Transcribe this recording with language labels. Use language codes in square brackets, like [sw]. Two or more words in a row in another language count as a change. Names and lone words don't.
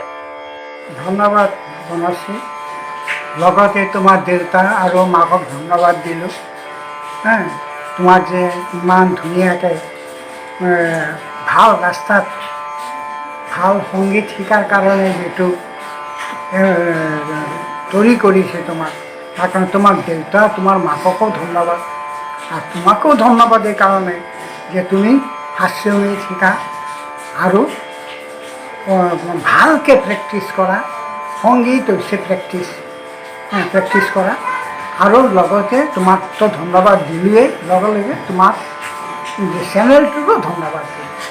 [as] ধন্যবাদ বনশ্ৰী লগতে তোমাৰ দেউতা আৰু মাকক ধন্যবাদ দিলোঁ তোমাক যে ইমান ধুনীয়াকৈ ভাল ৰাস্তাত ভাল সংগীত শিকাৰ কাৰণে যিটো [bn] তৈরি করেছে তোমার তার কারণে তোমার দেউতা তোমার মাককেও ধন্যবাদ আর তোমাকেও ধন্যবাদ এই কারণে যে [as] তুমি হাস্যমিত শিকা আৰু ভালকৈ প্ৰেক্টিছ কৰা সংগীত হৈছে প্ৰেক্টিছ কৰা আৰু লগতে তোমাক তো ধন্যবাদ দিলোৱেই লগে লগে তোমাক চেনেলটোকো ধন্যবাদ দিলোঁ